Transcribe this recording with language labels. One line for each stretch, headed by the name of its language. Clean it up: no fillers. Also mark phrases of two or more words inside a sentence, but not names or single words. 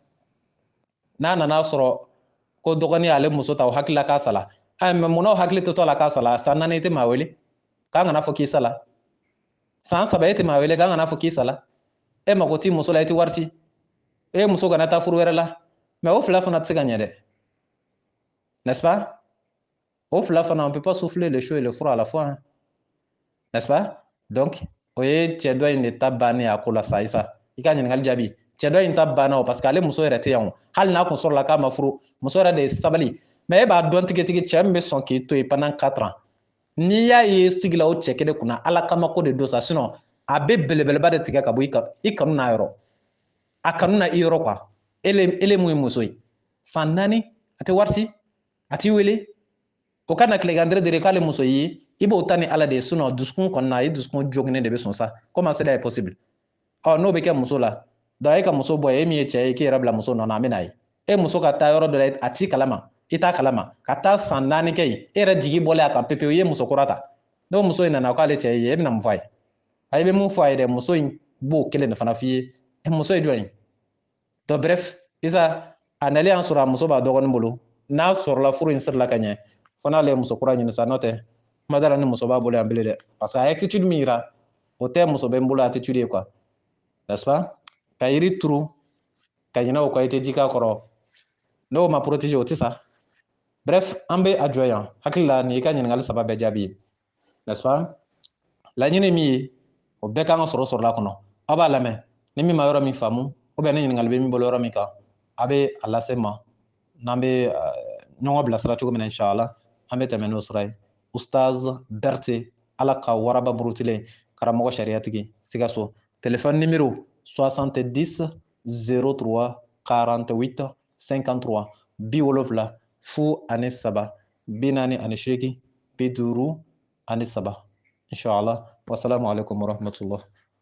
Bambara: n'a nana sɔrɔ ko dɔgɔnin y'ale muso ta o hakili la k'a sala mais munna o hakili tɛ to a la k'a sala san 4 i tɛ maa wele k'an kana fɔ k'i sala san 7 e tɛ maa wele k'an kana fɔ k'i sala e mago t'i muso la i tɛ wari ci e muso kana taa furu wɛrɛ la mais o fila fana tɛ se ka ɲɛ dɛ
French: n'est-ce pas
Bambara: o fila fana
French: on peut pas souffler le chaud et le froid à la fois n'est-ce pas
Bambara: donc o ye cɛ dɔ in de ta bannen a ko la sa isa i ka ɲininkali jaabi cɛ dɔ in ta banna o
French: parce que
Bambara: ale muso yɛrɛ tɛ yan o hali n'a kun sɔrɔla k'a ma furu muso yɛrɛ de ye sabali mais e b'a dɔn tigitigi cɛ min bɛ sɔn k'i to yen
French: pendant 4 ans
Bambara: n'i y'a ye sigila o cɛ kelen kunna ala kama ko de don sa sinon a bɛ belebeleba de tigɛ ka bɔ i kanu n'a yɔrɔ a kanu na i yɔrɔ quoi ele mun ye muso ye san 4 a tɛ wari ci a t'i wele o kana tilegan dere k'ale muso ye i b'o ta ni ala de ye sinon dusukun kɔni na i dusukun joginnen de bɛ sɔn sa
French: comment cela est possible
Bambara: n'o bɛ kɛ muso la donc e ka muso bɔ e min ye cɛ ye k'i yɛrɛ bila muso nɔ na an bɛ n'a ye e muso ka taa yɔrɔ dɔ la a t'i kalama i t'a kalama ka taa san 4 kɛ yen e yɛrɛ jigi bɔlen a kan pepewu i ye muso kura ta n'o muso in nana k'ale cɛ ye e bɛna mun fɔ a ye a bɛ mun fɔ a ye dɛ muso in b'o kelen de fana f'i ye muso ye jɔn ye
French: donc bref
Bambara: Isa a nalen y'an sɔrɔ a muso b'a dɔgɔnin bolo n'a sɔrɔla furu in sirila ka ɲɛ fo n'ale ye muso kura ɲini sa n'o tɛ kuma dara ni muso b'a bolo yan bilen dɛ
French: parce que
Bambara: a ye attitude min yira o tɛ muso bɛ n bolo attitude ye
French: quoi n'est-ce pas
Bambara: ka yiri turu ka ɲinɛ o kɔ i tɛ ji k'a kɔrɔ n'o ma protéger o tɛ sa bref an bɛ a jɔ yan hakili la nin y'i ka ɲininkali 3 bɛɛ jaabi ye
French: n'est-ce pas
Bambara: laɲini min ye o bɛɛ kan ka sɔrɔ sɔrɔla kɔnɔ aw b'a lamɛn ni min ma yɔrɔ min faamu
French: ou bien
Bambara: ni ɲininkali bɛ min bolo yɔrɔ min kan a bɛ a lase n ma n'an bɛ ɲɔgɔn bilasira cogo min na inshallah an bɛ tɛmɛ n'o sira ye Ustaz Berete ala ka waraba burutilen karamɔgɔ sariyatigi Sikaso
French: téléphone numéro
Bambara: 70 03 48 53 70 fu ani 3 48 53 inshallah
Arabic: wassalamu alaikum warahmatullah